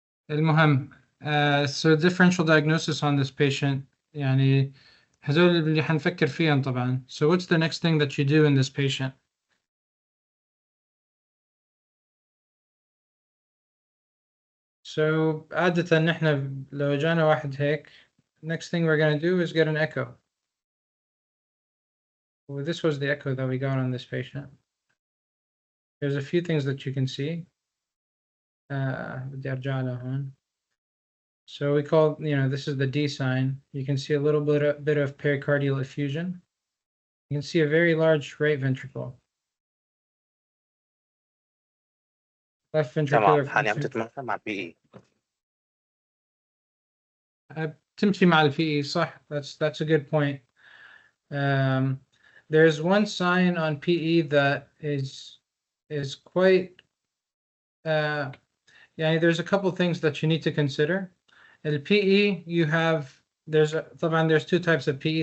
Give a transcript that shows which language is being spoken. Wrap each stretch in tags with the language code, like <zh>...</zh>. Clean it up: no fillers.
<ar>المهم</ar> <en>so differential diagnosis on this patient،</en> <ar>يعني هذول اللي حنفكر فيهم طبعا.</ar> <en>So what's the next thing that you do in this patient? So</en> <ar>عادة نحن لو جانا واحد هيك,</ar> <en>next thing we're going to do is get an echo. Well, this was the echo that we got on this patient. There's a few things that you can see.</en> <ar>بدي أرجع لهون.</ar> <en>So we call, this is the D sign. You can see a little bit of pericardial effusion. You can see a very large right ventricle. Left ventricular.</en> <ar>تمام. عم تتمشى مع PE. تمشي مع الPE صح.</ar> <en>That's a good point. There's one sign on PE that is quite. There's a couple things that you need to consider. In PE, there's two types of PE.</en>